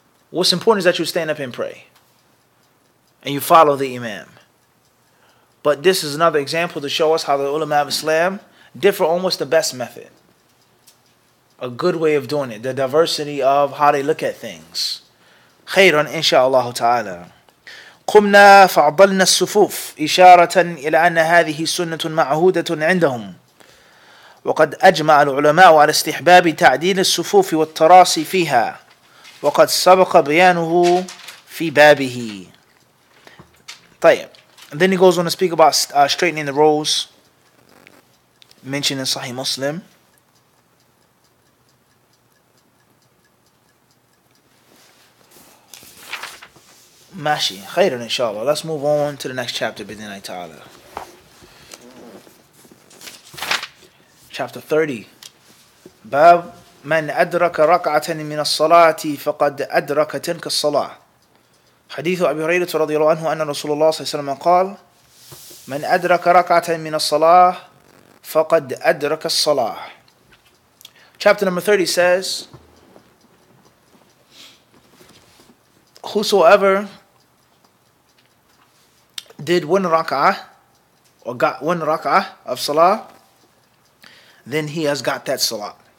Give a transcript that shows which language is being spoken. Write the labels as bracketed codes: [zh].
[en] What's important is that you stand up and pray. And you follow the imam. But this is another example to show us how the ulama of Islam differ on what's the best method. A good way of doing it. The diversity of how they look at things. [ar] خيرا إن شاء الله تعالى. قمنا فعضلنا الصفوف إشارة إلى أن هذه سنة معهودة عندهم. وقد أجمع العلماء على استحباب تعديل الصفوف والتراصي فيها. وقد سبق بيانه في بابه. طيب. [en] And then he goes on to speak about straightening the rows, mentioned in Sahih Muslim. Mashi, khairan inshallah. Let's move on to the next chapter, bidhnillahi ta'ala. [ar] Chapter 30. Bab man adraka rak'atan min as-salati faqad adraka tilka as-salah. حديث أبي هريرة رضي الله عنه أن رسول الله صلى الله عليه وسلم قال من أدرك ركعة من الصلاة فقد أدرك الصلاة. [en] Chapter number 30 says, whosoever did one rak'ah or got one rak'ah of salah, then he has got that salah.